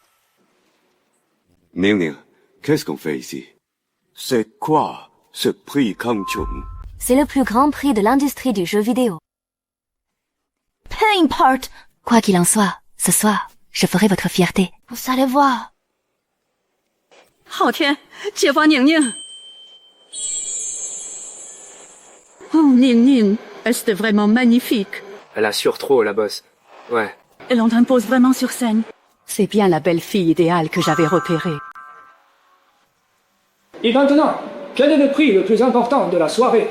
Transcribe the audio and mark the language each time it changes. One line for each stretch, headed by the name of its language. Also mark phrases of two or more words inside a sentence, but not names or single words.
French: Ning Ning, qu'est-ce qu'on fait ici? C'est quoi ce prix Kangchong? C'est le plus grand prix de l'industrie du jeu vidéo. Peu importe. Quoi qu'il en soit, ce soir, je ferai votre fierté. Vous allez voir.
Chinese: 好天，姐夫宁宁。
French: Oh, Ning Ning, c'était vraiment magnifique. Elle assure trop, la bosse. Ouais. Elle en impose vraiment sur scène. C'est bien la belle fille idéale que j'avais repérée. Et maintenant, quel est le prix le plus important de la soirée?